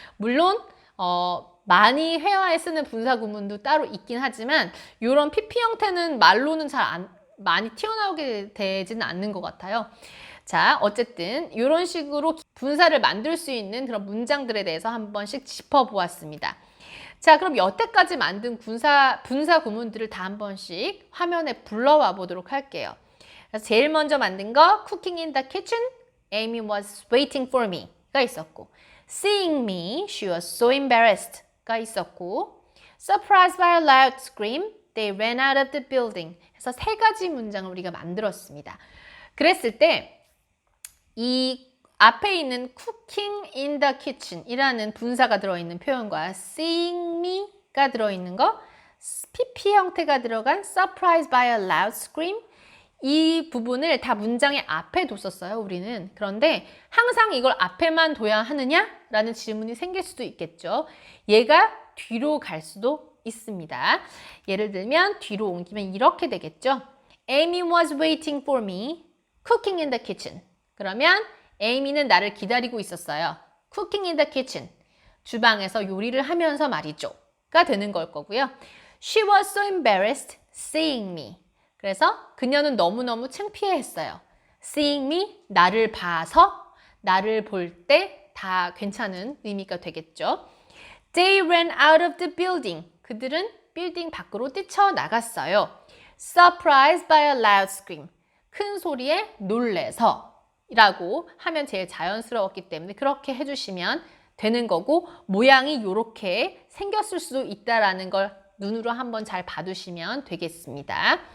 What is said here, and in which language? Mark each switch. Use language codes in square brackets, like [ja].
[ko] 물론 많이 회화에 쓰는 분사 구문도 따로 있긴 하지만 이런 PP 형태는 말로는 많이 튀어나오게 되지는 않는 것 같아요. 자, 어쨌든 이런 식으로 분사를 만들 수 있는 그런 문장들에 대해서 한 번씩 짚어보았습니다. 자, 그럼 여태까지 만든 분사 구문들을 다 한 번씩 화면에 불러와 보도록 할게요. 그래서 제일 먼저 만든 거 [en] Cooking in the kitchen, Amy was waiting for me [ko] 가 있었고 [en] Seeing me, she was so embarrassed [ko] 가 있었고 [en] Surprised by a loud scream, they ran out of the building. [ko] 그래서 세 가지 문장을 우리가 만들었습니다. 그랬을 때 이 앞에 있는 [en] cooking in the kitchen [ko] 이라는 분사가 들어있는 표현과 [en] seeing me [ko] 가 들어있는 거, PP 형태가 들어간 [en] surprised by a loud scream [ko] 이 부분을 다 문장의 앞에 뒀었어요, 우리는. 그런데 항상 이걸 앞에만 둬야 하느냐라는 질문이 생길 수도 있겠죠. 얘가 뒤로 갈 수도 있습니다. 예를 들면 뒤로 옮기면 이렇게 되겠죠. [en] Amy was waiting for me, cooking in the kitchen. [ko] 그러면 Amy는 나를 기다리고 있었어요. [en] Cooking in the kitchen. [ko] 주방에서 요리를 하면서 말이죠. 가 되는 걸 거고요. [en] She was so embarrassed seeing me. [ko] 그래서 그녀는 너무너무 창피해했어요. [en] Seeing me, [ko] 나를 봐서, 나를 볼 때 다 괜찮은 의미가 되겠죠. [en] They ran out of the building. [ko] 그들은 빌딩 밖으로 뛰쳐나갔어요. [en] Surprised by a loud scream. [ko] 큰 소리에 놀래서 라고 하면 제일 자연스러웠기 때문에 그렇게 해주시면 되는 거고 모양이 이렇게 생겼을 수도 있다라는 걸 눈으로 한번 잘 봐두시면 되겠습니다.